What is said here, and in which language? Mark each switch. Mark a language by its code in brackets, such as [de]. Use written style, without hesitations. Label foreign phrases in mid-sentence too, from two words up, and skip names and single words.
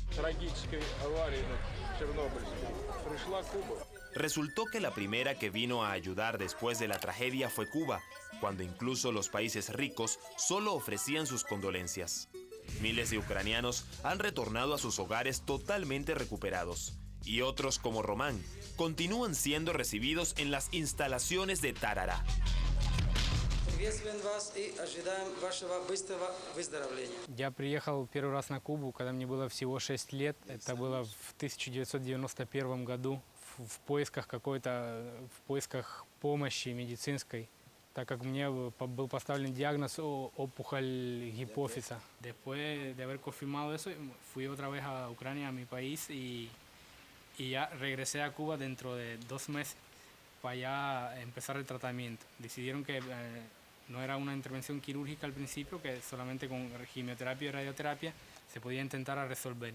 [es] Resultó que la primera que vino a ayudar después de la tragedia fue Cuba, cuando incluso los países ricos solo ofrecían sus condolencias. Miles de ucranianos han retornado a sus hogares totalmente recuperados, y otros, como Román, continúan siendo recibidos en las instalaciones de Tarará. [ru] Я приехал первый раз на Кубу, когда мне было всего 6 лет. Это было в 1991 году в поисках помощи медицинской, так как мне был поставлен диагноз опухоль гипофиза. [es] Después de haber confirmado eso, fui otra vez a Ucrania, a mi país, y ya regresé a Cuba dentro de 2 meses para ya empezar el tratamiento. Decidieron que no era una intervención quirúrgica al principio, que solamente con quimioterapia y radioterapia se podía intentar resolver.